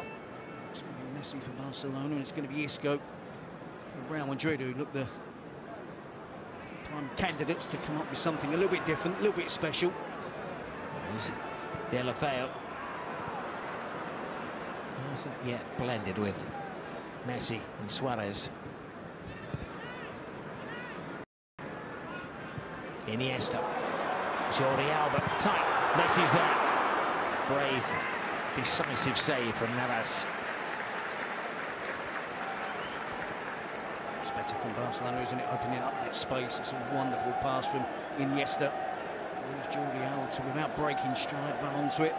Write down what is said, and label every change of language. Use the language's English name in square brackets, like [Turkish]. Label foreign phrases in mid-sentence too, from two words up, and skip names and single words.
[English] It's going to be Messi for Barcelona, and it's going to be Isco for Real Madrid, who look the prime candidates to come up with something a little bit different, a little bit special. De La Feu hasn't yet blended with Messi and Suarez. Iniesta. Jordi Alba. Tight. Messi's there. Brave, decisive save from Navas. It's better from Barcelona, isn't it? Opening up that space. It's a wonderful pass from Iniesta. There's Jordi Alba, without breaking stride, run onto it.